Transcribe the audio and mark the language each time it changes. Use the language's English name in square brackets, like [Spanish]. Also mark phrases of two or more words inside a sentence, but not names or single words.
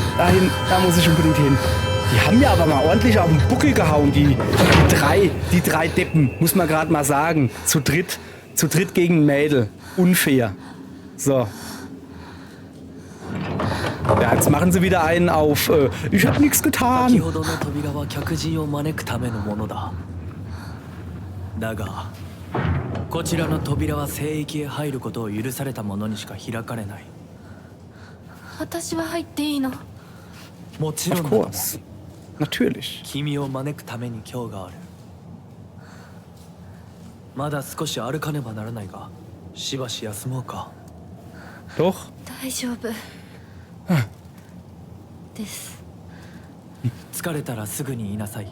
[German] Da muss ich unbedingt hin. Die haben mir aber mal ordentlich auf den Buckel gehauen, die drei Deppen, muss man gerade mal sagen. Zu dritt gegen ein Mädel. Unfair. So. Ja, jetzt machen sie wieder einen auf, ich hab nichts getan. [English] Of course. [German] Natürlich. Doch. [Japanese] 大丈夫です疲れたらすぐに言いなさい。